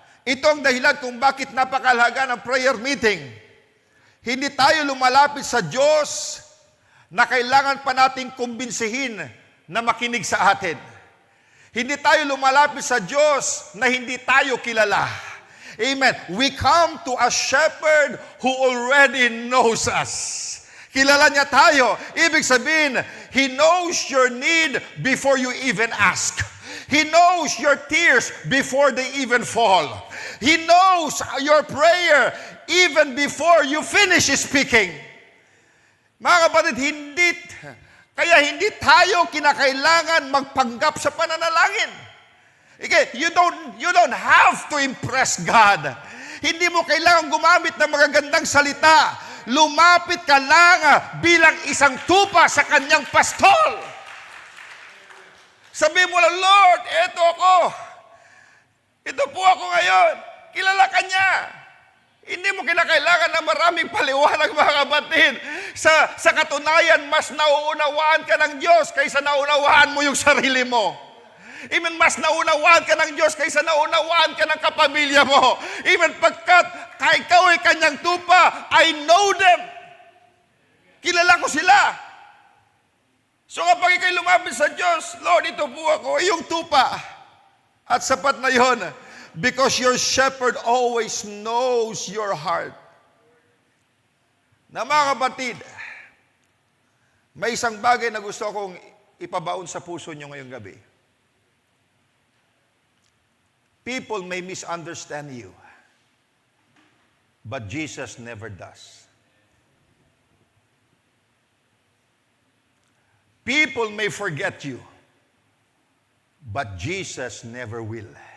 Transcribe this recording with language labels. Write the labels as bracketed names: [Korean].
[Filipino] Ito ang dahilan kung bakit napakahalaga ng prayer meeting. Hindi tayo lumalapit sa Diyos na kailangan pa nating kumbinsihin na makinig sa atin. Hindi tayo lumalapit sa Diyos na hindi tayo kilala. Amen. [English] We come to a shepherd who already knows us. [Filipino] Kilala niya tayo. Ibig sabihin, [English] He knows your need before you even ask. He knows your tears before they even fall. He knows your prayer even before you finish speaking. [Filipino] Mga kapatid, kaya hindi tayo kinakailangan magpanggap sa pananalangin. [English] Okay, you don't have to impress God. [Filipino] Hindi mo kailangan gumamit ng magagandang salita. Lumapit ka lang bilang isang tupa sa kanyang pastol. Sabi mo lang, Lord, eto ako. Ito po ako ngayon. Kilala ka niya. Hindi mo kinakailangan na maraming paliwanag, mga kapatid. Sa katunayan, mas nauunawaan ka ng Diyos kaysa naunawaan mo yung sarili mo. Even mas naunawaan ka ng Diyos kaysa naunawaan ka ng kapamilya mo. Even pagkat ikaw ay kanyang tupa, [English] I know them. [Filipino] Kilala ko sila. So kapag ikay lumapit sa Diyos, Lord, ito po ako, yung tupa. At sapat na yon. [English] Because your shepherd always knows your heart. [Filipino] Na mga kapatid, may isang bagay na gusto kong ipabaon sa puso nyo ngayong gabi. [English] People may misunderstand you, but Jesus never does. People may forget you, but Jesus never will.